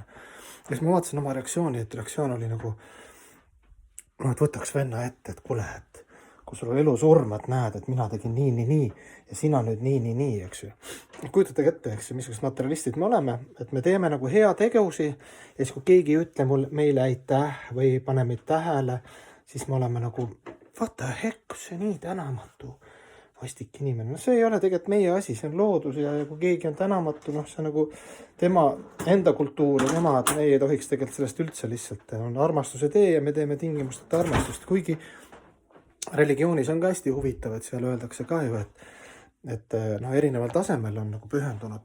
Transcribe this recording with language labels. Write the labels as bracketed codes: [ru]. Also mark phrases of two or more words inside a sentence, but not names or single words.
[et] Ja siis ma vaatasin oma reaktsiooni, et reaktsioon oli nagu, et võtaks venna ette, et kuule, et kui sul on elu surm, et näed, et mina tegin nii ja sina nüüd nii, eks ju. Kujutage ette, eks ju, missugused materialistid me oleme, et me teeme nagu hea tegevusi ja siis kui keegi ei ütle meile aitäh või ei pane meid tähele, siis me oleme nagu, [en] what the heck, [et] see nii tänamatu, vastik inimene. See ei ole tegelikult meie asi, see on loodus ja kui keegi on tänamatu, see on nagu tema enda kultuur ja tema, et meie ei tohiks tegelikult sellest üldse lihtsalt on armastuse tee ja me teeme tingimusteta armastust, kuigi religioonis on ka hästi huvitav, et seal öeldakse ka ju, et erineval tasemel on nagu pühendunud.